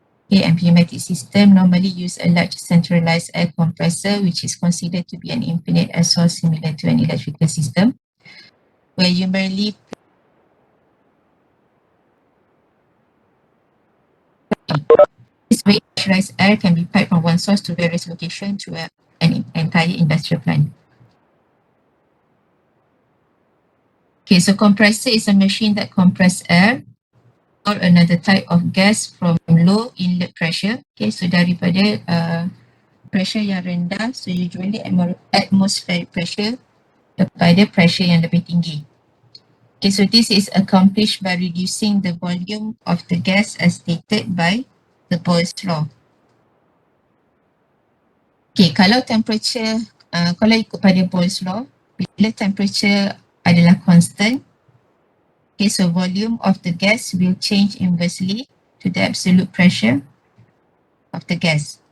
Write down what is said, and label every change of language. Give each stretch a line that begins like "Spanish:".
English: Okay, and pneumatic system normally use a large centralized air compressor, which is considered to be an infinite air source similar to an electrical system, where you merely this way pressurized air can be piped from one source to various locations through an entire industrial plant. Okay, so compressor is a machine that compresses air or another type of gas from low inlet pressure.
Malay: Okay, so daripada pressure yang rendah,
English: so usually atmospheric pressure
Malay: kepada pressure yang lebih tinggi.
English: Okay, so this is accomplished by reducing the volume of the gas as stated by the Boyle's law. Okay,
Malay: kalau temperature, kalau ikut pada
English: Boyle's law,
Malay: bila temperature adalah constant,
English: okay, so volume of the gas will change inversely to the absolute pressure of the gas.